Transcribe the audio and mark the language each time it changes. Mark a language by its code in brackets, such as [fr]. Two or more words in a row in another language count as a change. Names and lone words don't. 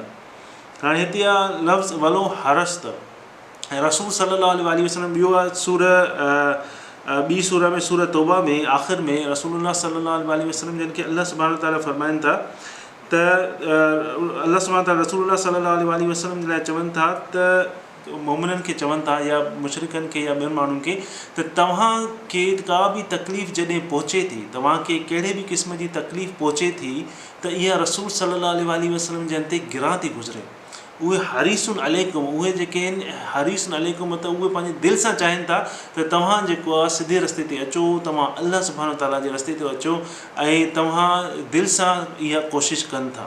[sd] हाणे हिते आहे लफ़्ज़ वलो हरस्त ऐं रसूल [ar] صلى الله عليه وسلم [sd] ॿियो आहे ॿी सूरह में सूरह तौबा में आख़िर में रसूलुल्लाह [ar] صلى الله عليه وسلم [sd] जिन खे [ar] الله سبحانه وتعالى [sd] फरमाइनि था त [ar] الله سبحانه وتعالى [sd] रसूलुल्लाह [ar] صلى الله عليه وسلم [sd] जे लाइ चवनि था त मोमिननि खे चवनि था या मुशरिकनि खे या ॿियनि माण्हुनि खे त तव्हांखे का बि तकलीफ़ जॾहिं पहुचे थी, तव्हांखे कहिड़े बि क़िस्म जी तकलीफ़ पहुचे थी त इहा रसूल [ar] صلى الله عليه وسلم [sd] जन ते गिरां थी गुज़रे। उहे [ar] حريص عليكم, [sd] उहे जेके आहिनि [ar] حريص عليكم [sd] त उहे पंहिंजे दिलि सां चाहिनि था त तव्हां जेको आहे सिधे रस्ते ते अचो, तव्हां [ar] الله سبحانه وتعالى [sd] जे रस्ते ते अचो ऐं तव्हां दिलि सां इहा कोशिशि कनि था।